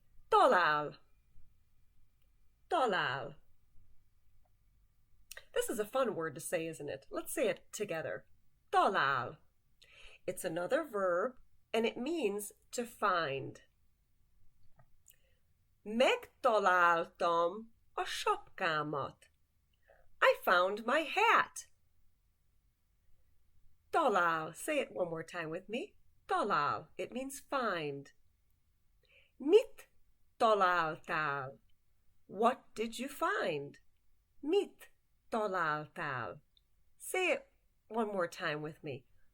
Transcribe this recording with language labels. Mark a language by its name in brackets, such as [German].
[Hungarian] Talál. Talál. [English] This is a fun word to say, isn't it? Let's say it together. Talál. It's another verb, and it means to find. [Hungarian] Megtaláltam a sapkámat. [English] I found my hat. [Hungarian] Talál. [English] Say it one more time with me. Talál. It means find. [Hungarian] Mit találtál? [English] What did you find? [Hungarian] Mit találtál? [English] Say it one more time with me.